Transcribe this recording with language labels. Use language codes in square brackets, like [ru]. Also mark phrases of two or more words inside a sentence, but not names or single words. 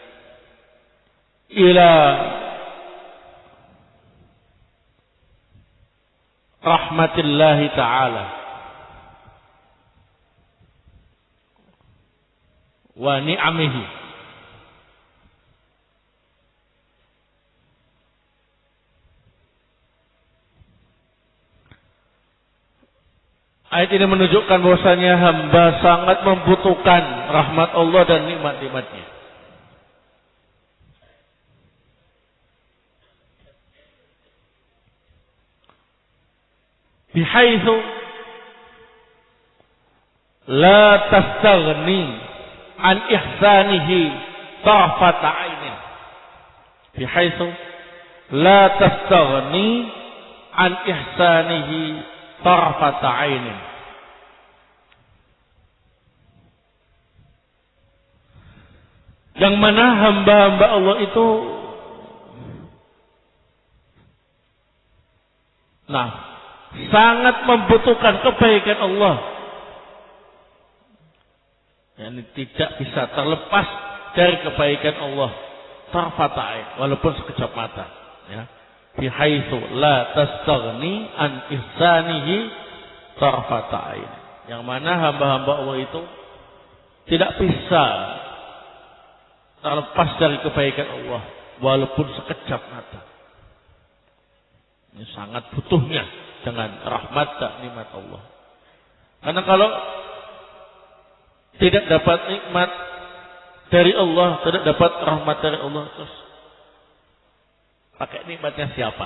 [ar] إلى رحمة الله تعالى ونعمه. [id] Ayat ini menunjukkan bahwasanya hamba sangat membutuhkan rahmat Allah dan nikmat-nikmatnya. [ar] بحيث لا تستغني عن إحسانه طرفة عين. بحيث لا تستغني عن إحسانه طرفة عين. [id] Yang mana hamba-hamba Allah itu sangat membutuhkan kebaikan Allah. Yani tidak bisa terlepas dari kebaikan Allah. [ar] طرفة عين, [id] walaupun sekejap mata, ya. [ar] بحيث لا تستغني عن إحسانه طرفة عين. [id] Yang mana hamba-hamba Allah itu tidak bisa terlepas dari kebaikan Allah walaupun sekejap mata. Ini sangat butuhnya dengan rahmat dan nikmat Allah. Karena kalau tidak dapat nikmat dari Allah, tidak dapat rahmat dari Allah, terus pakai nikmatnya siapa?